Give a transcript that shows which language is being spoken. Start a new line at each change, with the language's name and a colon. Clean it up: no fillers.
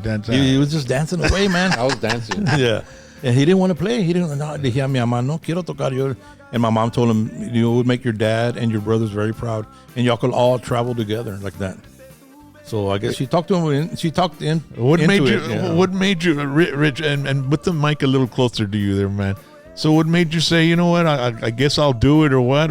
English: He was just dancing away, man. I was dancing. Yeah. And he didn't want to play.
Spanish: Dije a mi mamá, no quiero tocar yo.
English: And my mom told him, you would make your dad and your brothers very proud. And y'all could all travel together like that. So I guess she talked to him. She talked in. What made you, Rich, and with the mic a little closer to you there, man? So what made you say, you know what, I guess I'll do it or what?